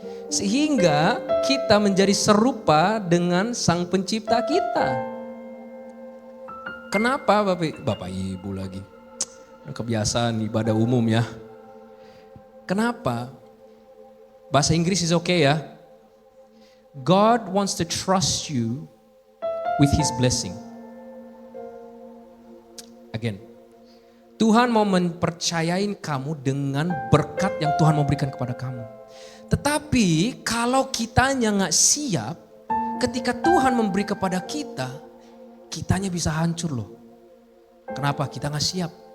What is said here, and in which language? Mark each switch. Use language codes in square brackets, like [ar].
[id] Sehingga kita menjadi serupa dengan Sang Pencipta kita. Kenapa Bapak Ibu lagi? Kebiasaan ibadah umum ya. Kenapa? Bahasa Inggris [en] is okay [id] ya. [en] God wants to trust you with His blessing. Again. [id] Tuhan mau mempercayain kamu dengan berkat yang Tuhan mau berikan kepada kamu. Tetapi kalau kitanya gak siap, ketika Tuhan memberi kepada kita, kitanya bisa hancur loh. Kenapa? Kita gak siap.